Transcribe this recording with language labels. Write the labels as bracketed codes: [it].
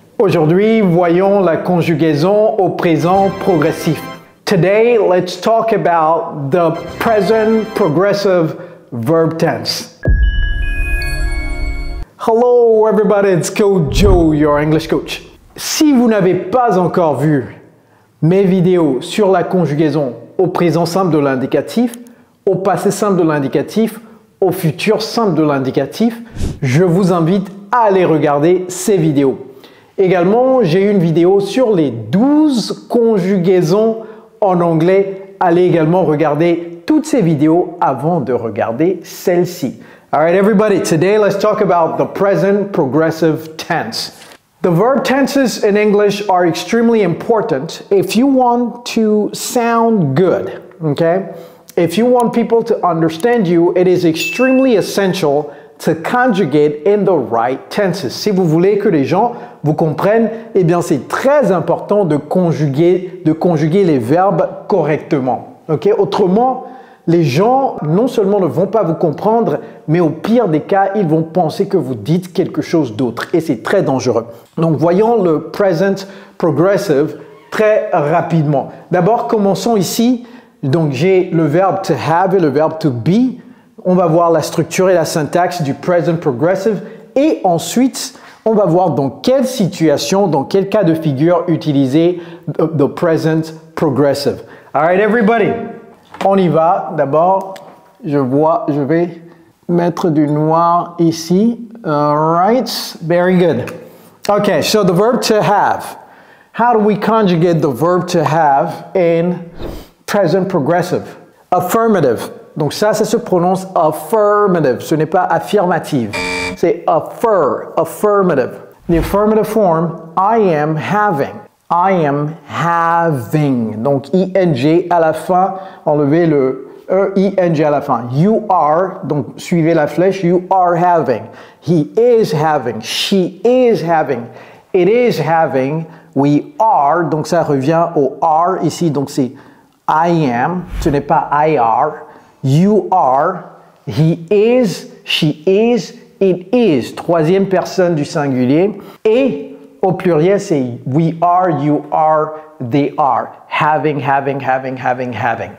[fr] Aujourd'hui, voyons la conjugaison au présent progressif. [en] Today, let's talk about the present progressive verb tense. Hello everybody, it's Coach Joe, your English coach. [fr] Si vous n'avez pas encore vu mes vidéos sur la conjugaison au présent simple de l'indicatif, au passé simple de l'indicatif, au futur simple de l'indicatif, je vous invite à aller regarder ces vidéos. Également, j'ai une vidéo sur les 12 conjugaisons en anglais. Allez également regarder toutes ces vidéos avant de regarder celle-ci. [en] All right, everybody, today let's talk about the present progressive tense. The verb tenses in English are extremely important if you want to sound good, okay? If you want people to understand you, it is extremely essential to conjugate in the right tenses. [fr] Si vous voulez que les gens vous comprennent, eh bien c'est très important de conjuguer les verbes correctement. Okay? Autrement, les gens non seulement ne vont pas vous comprendre, mais au pire des cas, ils vont penser que vous dites quelque chose d'autre et c'est très dangereux. Donc voyons le present progressive très rapidement. D'abord, commençons ici. Donc j'ai le verbe to have et le verbe to be. On va voir la structure et la syntaxe du present progressive et ensuite on va voir dans quelle situation, dans quel cas de figure utiliser the present progressive. [en] All right, everybody, [fr] on y va. D'abord, je vais mettre du noir ici. [en] All right, very good. Okay, so the verb to have. How do we conjugate the verb to have in present progressive? Affirmative. [fr] Donc ça se prononce affirmative. Ce n'est pas affirmative. C'est affirmative. [en] The affirmative form, I am having. I am having. [fr] Donc ing à la fin. Enlevez le ing à la fin. [en] You are. [fr] Donc suivez la flèche. [en] You are having. He is having. She is having. It is having. We are. [fr] Donc ça revient au are ici. Donc c'est [en] I am. [fr] Ce n'est pas [en] I are. You are, he is, she is, it is. [fr] Troisième personne du singulier. Et au pluriel, c'est [en] we are, you are, they are. Having, having, having, having, having.